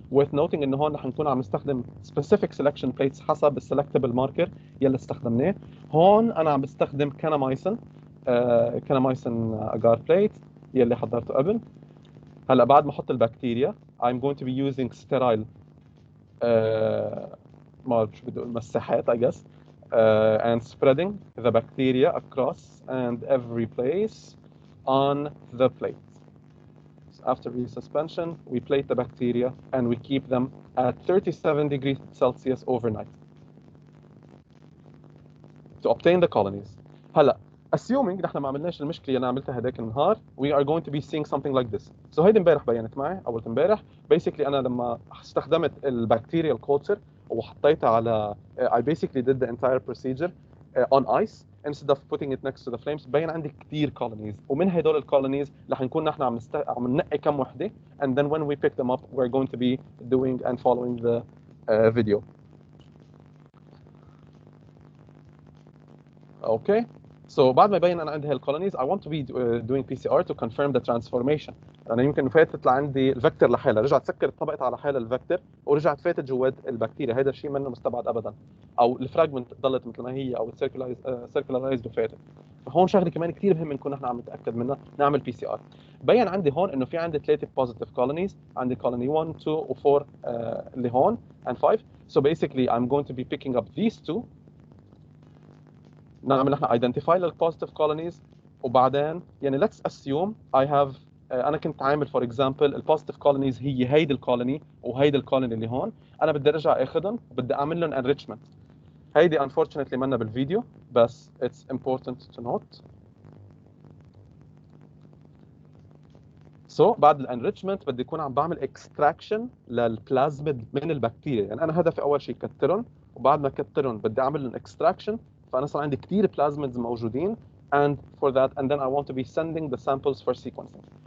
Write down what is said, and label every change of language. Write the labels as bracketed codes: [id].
[en] worth noting [ar] انه هون رح نكون عم نستخدم specific selection plates حسب السلكتبل ماركر يلي استخدمناه. هون انا عم بستخدم كانامايسن اجار بليت يلي حضرته قبل. هلا بعد ما احط البكتيريا [en] I'm going to be using sterile [ar] ما بعرف شو بدي اقول مساحات [en] I guess and spreading the bacteria across and every place on the plate. So after resuspension we plate the bacteria and we keep them at 37 degrees Celsius overnight to obtain the colonies. [ar] هلا assuming نحن ما عملناش المشكله اللي انا عملتها هذاك النهار [en] we are going to be seeing something like this. [ar] So هيدي امبارح بينت معي اول امبارح. [en] Basically [ar] انا لما استخدمت البكتيريال [en] culture [ar] وحطيتها على [en] I basically did the entire procedure on ice instead of putting it next to the flames. [ar] بين عندي كثير [en] colonies [ar] ومن هدول الكولونيز رح نكون نحن عم ننقي كم وحده [en] and then when we pick them up we're going to be doing and following the video. Okay. So [ar] بعد ما يبين انا عندي هالكولونيز [en] I want to be doing PCR to confirm the transformation. [ar] انا يمكن فاتت لعندي الفكتور لحالها، رجعت سكرت طبقت على حالها الفكتور ورجعت فاتت جوات البكتيريا، هذا الشيء منه مستبعد ابدا. او الفراجمنت ضلت مثل ما هي او سيركولارايزد وفاتت. فهون شغله كمان كثير مهم نكون نحن عم نتاكد منها، نعمل PCR. بين عندي هون انه في عندي 3 بوزيتيف كولونيز، عندي كولوني 1 2 و4 اللي هون and 5. [en] So basically I'm going to be picking up these two. [ar] نعمل نحن identify للpositive colonies وبعدين يعني [en] let's assume I have [ar] انا كنت عامل [en] for example [ar] البوزيتيف colonies هي هيدي الكولوني وهيدي الكولوني اللي هون، انا بدي ارجع اخذهم وبدي اعمل لهم enrichment. [en] هيدي unfortunately [ar] منا بالفيديو بس [en] it's important to note. [ar] So بعد الانريتشمنت بدي اكون عم بعمل اكستراكشن للبلازميد من البكتيريا، يعني انا هدفي اول شيء كترهم وبعد ما كترهم بدي اعمل لهم اكستراكشن، فانا صار عندي كثير بلازميدز موجودين [en] and for that and then I want to be sending the samples for sequencing.